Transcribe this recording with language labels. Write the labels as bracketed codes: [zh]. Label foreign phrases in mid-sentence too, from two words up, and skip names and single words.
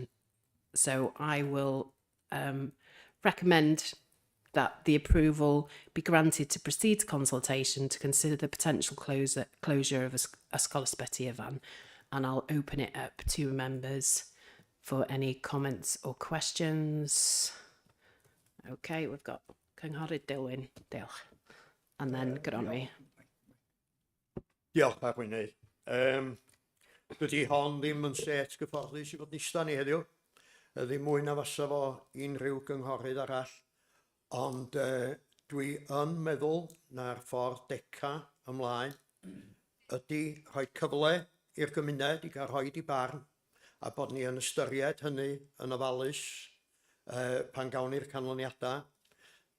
[en] So I will recommend that the approval be granted to proceed to consultation to consider the potential closure of Ysgol Ysbyty Ifan. And I'll open it up to members for any comments or questions. Okay, we've got Cynghorydd Dilwyn. Diolch. And then Gronwy. [cy] Diolch, Arweinydd. Dydy hon ddim yn set gyfforddus i fod nista ni heddiw. Ddim mwy na fasa fo unrhyw gynghorydd arall. Ond dwi yn meddwl na'r ffordd deca ymlaen ydy rhoi cyfle i'r gymuned i gael rhoi i barn a bod ni yn ystyried hynny yn ofalus pan gawn ni'r canlyniadau.